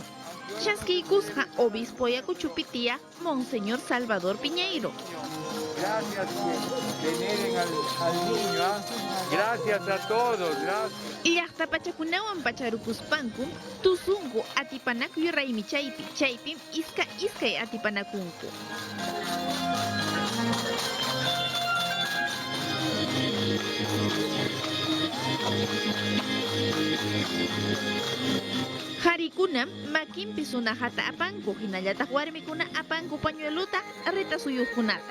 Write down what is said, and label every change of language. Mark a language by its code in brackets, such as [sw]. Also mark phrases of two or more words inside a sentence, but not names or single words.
[qu] Chasquiykusqa obispo Ayacuchupi tiyaq Monseñor Salvador Piñeiro. [es] Gracias que veneren al niño, gracias a todos, gracias. [qu] Llaqta pachakunawan pacharupuspanku tusunku atipanakuy raymi chaypi, chaypim iskay atipanakunku. Harikunam makinpi sunajata apanku, hinallataq warmikuna apanku pañueluta reta suyuqkunata.